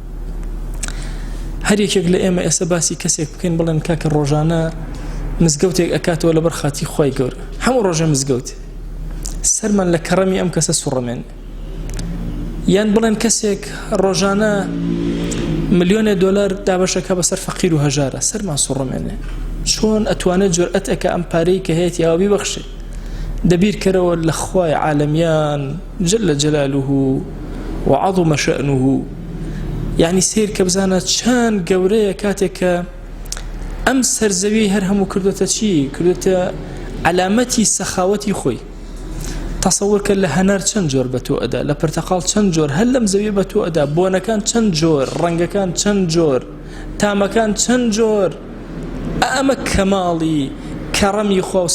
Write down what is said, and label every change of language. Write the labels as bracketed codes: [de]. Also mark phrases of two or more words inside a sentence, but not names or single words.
[ckb] هەر یەکێک لە ئێمە ئێستا باسی کەسێک بکەین بڵێن کاکە ڕۆژانە مزگەوتێک ئەکاتەوە لەبەر خاتی خوای گەورە هەموو ڕۆژە مزگەوت سەرمان لە کەڕەمی ئەم کەسە سوڕەمێن یان بڵێن کەسێک ڕۆژانە ملیۆنێ دۆلار دابەشەکە بەسەر فەقیر و هەژارە سەرمان سوڕەمێنێ چۆن ئەتوانێت جورئەت ئەکە ئەم پارەی کە هەیەی ئەوە بیبەخشێ دەبیر کەرەوە لە خوای عالەمیان [ar] جل جلاله وعظم شأنه [ckb] يعني سير كبزانة چەند گەورەیە کاتێک کە ئەم سەرزەوی هەر هەموو کردوتە چی کردوتە علامەتی سەخاوەتی خۆی تصور کە لە هەنار چەند جۆر بە تۆ ئەدا لە پرتەقاڵ چەند جۆر هەر لەم زەویە بە تۆ ئەدا بۆنەکان چەند جۆر ڕەنگەکان چەند جۆر تامەکان چەند جۆر ئەمە کەماڵی کەڕەمی خوا و